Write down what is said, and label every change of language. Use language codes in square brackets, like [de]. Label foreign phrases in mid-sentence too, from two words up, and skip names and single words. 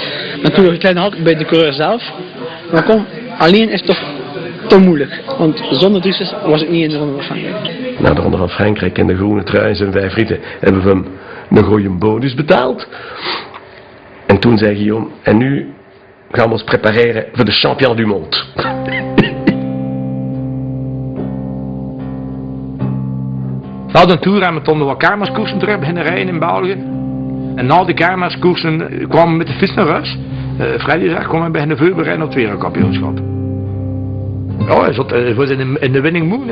[nl] Natuurlijk een kleine hak bij de coureur zelf, maar kom, alleen is toch te moeilijk, want zonder Tristes was ik niet in de Ronde van Frankrijk. Na de Ronde van Frankrijk en de groene trui en zijn 5 ritten hebben we hem een goeie bonus betaald. En toen zei Guillaume, en nu gaan we ons prepareren voor de [fr] champion du monde. [nl] Na de Tour hebben we toen wat kermiskoersen terug beginnen rijden in België. En na de kermiskoersen kwamen we met de fiets naar huis. Freddy zegt, kom we beginnen voorbereiden op het wereldkampioenschap. Ja, hij was in de [en] winning mood.